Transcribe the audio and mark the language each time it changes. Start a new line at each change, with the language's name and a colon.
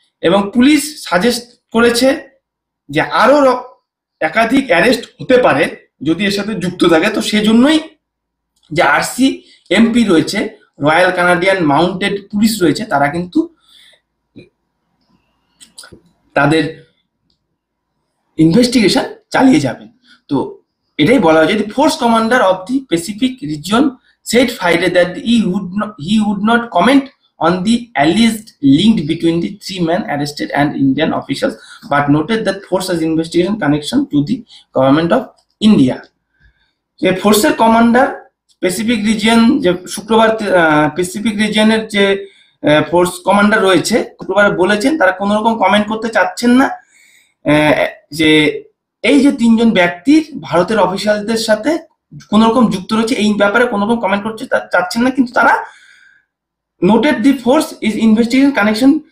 Bangla: এবং police suggest করেছে যে আরো একাধিক অ্যারেস্ট হতে পারে যদি এর সাথে যুক্ত থাকে, তো সেজন্যই যে আরসি এমপি রয়েছে, রয়্যাল কানাডিয়ান মাউন্টেড পুলিশ রয়েছে, তারা কিন্তু তাদের ইনভেস্টিগেশন চালিয়ে যাবেন। তো এটাই বলা হয়েছে,
English: Force commander of the Pacific region said Friday that he would not comment on the alleged link between the 3 men arrested and Indian officials, but noted that force has investigation connection to the government of India.
Bangla: যে ফোর্সের commander Pacific region, যে শুক্রবার Pacific রিজিয়নের যে force commander রয়েছে, শুক্রবার বলেছেন তারা কোনো রকম কমেন্ট করতে চাচ্ছেন না যে এই যে 3 জন ব্যক্তির ভারতের অফিসিয়ালদের সাথে কোন রকম যুক্ত রয়েছে এই ব্যাপারে কোনো রকম কমেন্ট করতে চাচ্ছেন না, কিন্তু তারা noted
English: The force is investigation connection.